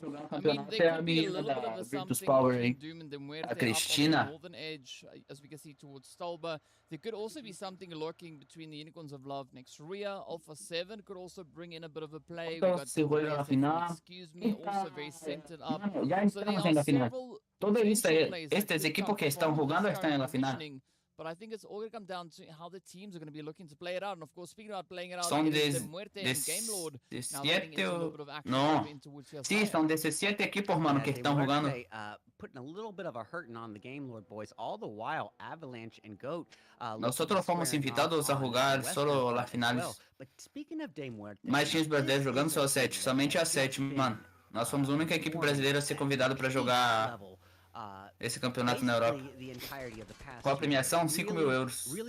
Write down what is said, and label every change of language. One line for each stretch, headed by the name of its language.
English: I mean, there could be a little bit of a something Doom and DeMuerte up on the northern edge, as we can see towards Stolba. There could also be something lurking between the Unicorns of Love next Rüya. Alpha 7 could also bring in a bit of a play. We got Excuse Me, also very centered up. So there are several
Portuguese: estas equipos que estão jogando estão na final.
English: But I think it's all going to come down to how the teams are going to be looking to play it out. And of course, speaking about playing it out, DeMuerte and Game Lord now getting into a little bit of action towards your
Portuguese: side. Sim, são 17 equipos, mano, que estão jogando.
English: Putting a little bit of a hurting on the Game Lord boys. All the while, Avalanche and Goat.
Spanish: Nosotros fomos invitados a jugar solo las finales.
Portuguese: Mais times brasileiros jogando só 7, somente a 7, mano. Nós fomos a única equipe brasileira a ser convidada para jogar esse campeonato na Europa. Qual a premiação? 5 mil euros.